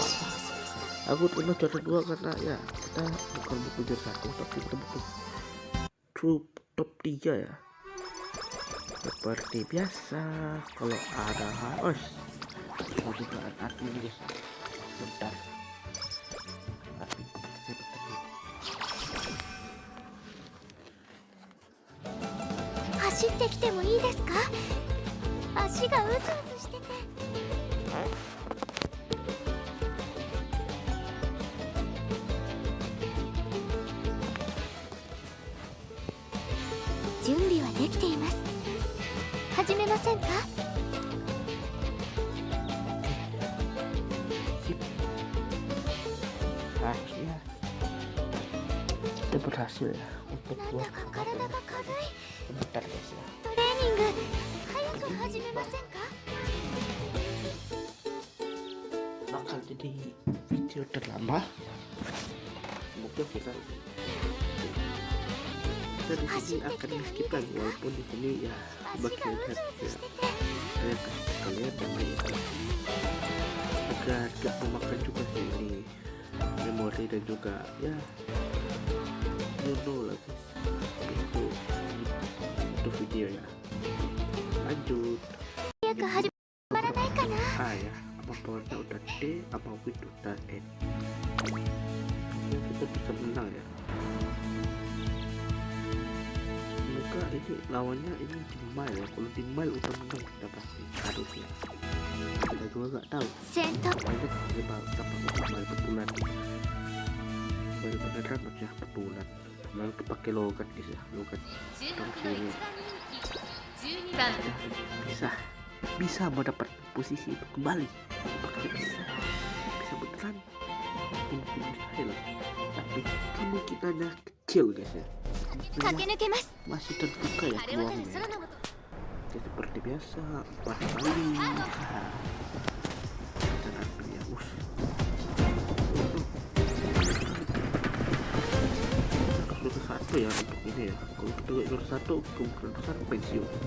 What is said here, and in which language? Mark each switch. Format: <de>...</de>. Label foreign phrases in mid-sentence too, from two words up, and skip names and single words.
<id>Aku pernah juara 2 karena ya kita bukan buku juara 1, tapi kita buku top 3 ya. Seperti biasa kalau ada harus dugaan admin guys. Bentar. Admin saya bentar.</id> <ja>走ってきてもいいですか？足がうずうずしてて。準備はできています。始めませんか？</ja> <id>Akhirnya kita berhasil ya untuk</id> <ja>なん</ja> <id>buat</id> <ja>だか体が軽い。</ja> <id>bentar guys ya.</id> <ja>トレーニング早く始めませんか？</ja> <id>Bakal jadi video terlama. Semoga kita di sini akan skip lagi, walaupun di sini ya</id> <ja>足</ja> <id>bagian</id> <ja>がうず head うず ya してて。</ja> <id>saya kasih kalian namanya agak gak memakan juga sih ini memori dan juga ya</id> <en>you know</en> <id>lah guys itu video ya. Lanjut</id> <ja>早く始まらないかな。</ja> <id>A ya, apa powernya udah D, apa win udah N. Ya, kita bisa menang ya. Semoga ini lawannya ini di mile ya. Kalau di mile udah menang kita pasti harusnya. Kita juga nggak tahu.</id> <ja>先頭</ja> <id>Banyak kita dapat mile per bulan. Mile beneran aja per bulan. Lalu pakai logat guys ya, logat.</id> <ja>注目の一番人気12番</ja> <id>Bisa mendapat posisi itu kembali. Pakai bisa beneran mungkin mustahil, tapi kemungkinannya kecil guys ya.</id> <ja>駆け抜けます。</ja> <id>Masih terbuka ya</id> <ja>晴れ渡る</ja> <id>peluangnya.</id> <ja>空の下</ja> <id>Ya, seperti biasa 4 kali. Dan aku ya juara 1 ya untuk ini ya. Kalau kita juara 1 kemungkinan besar pensiun.</id>